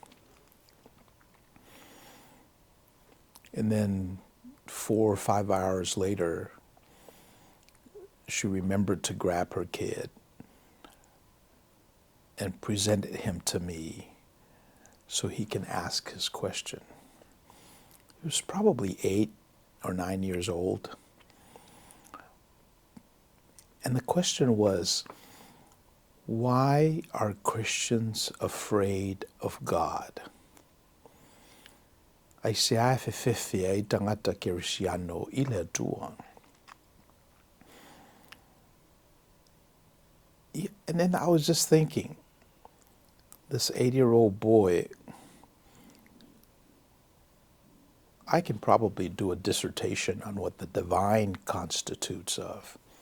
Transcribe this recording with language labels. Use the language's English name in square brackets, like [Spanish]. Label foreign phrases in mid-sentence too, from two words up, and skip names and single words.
[English] And then 4 or 5 hours later, she remembered to grab her kid and presented him to me so he can ask his question. He was probably 8 or 9 years old. And the question was, why are Christians afraid of God? [Samoan] Ai se ai fefefe ai tangata Kirisiano I le atua. [English] And then I was just thinking, this 8-year-old boy, I can probably do a dissertation on what the divine constitutes of.